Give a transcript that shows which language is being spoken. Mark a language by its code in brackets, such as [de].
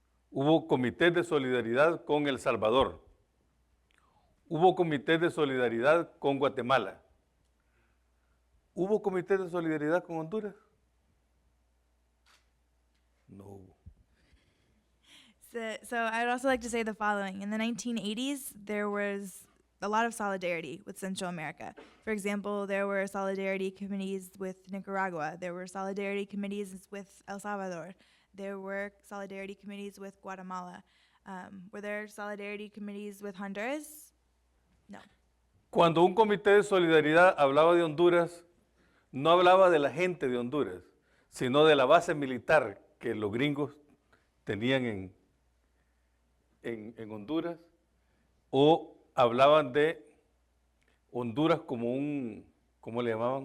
[es] Hubo comités de solidaridad con El Salvador. Hubo comités de solidaridad con Guatemala. ¿Hubo comités de solidaridad con Honduras? No hubo. [en] So I'd also like to say the following. In the 1980s, there was a lot of solidarity with Central America. For example, there were solidarity committees with Nicaragua. There were solidarity committees with El Salvador. There were solidarity committees with Guatemala. Were there solidarity committees with Honduras? No. [es] Cuando un comité de solidaridad hablaba de Honduras, no hablaba de la gente de Honduras, sino de la base militar que los gringos tenían en Honduras, o hablaban de Honduras como un, ¿cómo le llamaban?